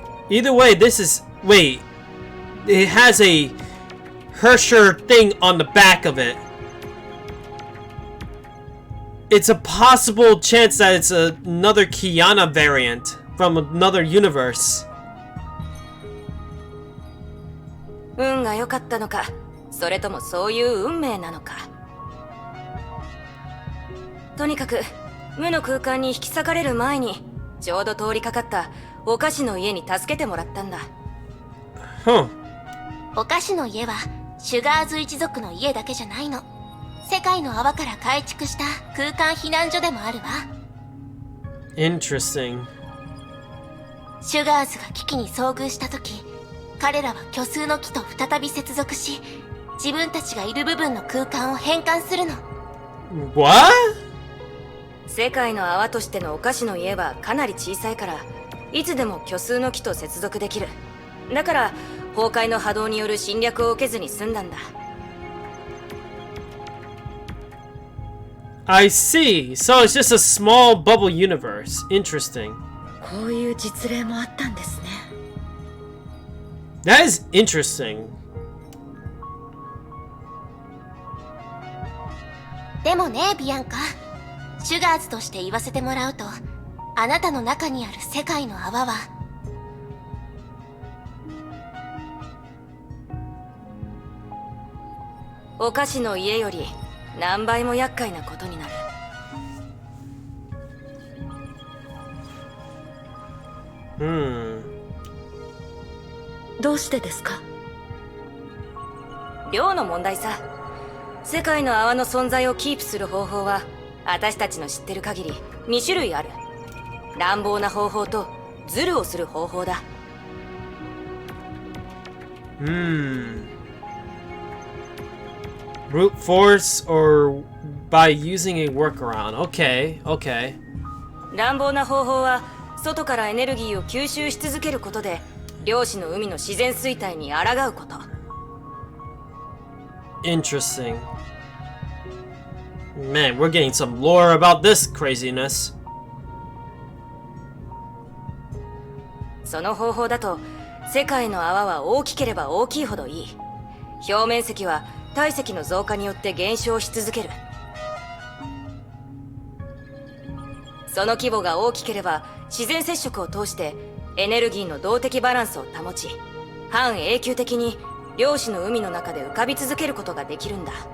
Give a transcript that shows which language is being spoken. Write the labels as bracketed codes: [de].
[en] Either way, this is... Wait. It has a Hersher thing on the back of it. It's a possible chance that it's another Kiana variant from another universe. [ja] 運が良かったのか、それともそういう運命なのか。とにかく無の空間に引き裂かれる前にちょうど通りかかったお菓子の家に助けてもらったんだ。 Huh. お菓子の家はシュガーズ一族の家だけじゃないの。世界の泡から改築した空間避難所でもあるわ。 [en] Interesting. [ja] シュガーズが危機に遭遇した時、彼らは虚数の木と再び接続し、自分たちがいる部分の空間を変換するの。 [en] What? [ja] 世界の泡としてのお菓子の家はかなり小さいから、いつでも虚数の木と接続できる。だから崩壊の波動による侵略を受けずに済んだんだ。 [en] I see. So it's just a small bubble universe. Interesting. [ja] こういう実例もあったんですね。 [en] That is interesting. [ja] でもね、ビアンカ。シュガーズとして言わせてもらうと、あなたの中にある世界の泡は、お菓子の家より何倍も厄介なことになる。どうしてですか？量の問題さ。世界の泡の存在をキープする方法は私たちの知ってる限り2種類ある。乱暴な方法とズルをする方法だ。 [en] Brute force or by using a workaround. Okay, okay. [ja] 乱暴な方法は外からエネルギーを吸収し続けることで量子の海の自然衰退に抗うこと。 [en] Interesting. Man, we're getting some lore about this craziness. [ja] その方法だと世界の泡は大きければ大きいほどいい。表面積は体積の増加によって減少し続ける。その規模が大きければ自然接触を通してエネルギーの動的バランスを保ち、半永久的に量子の海の中で浮かび続けることができるんだ。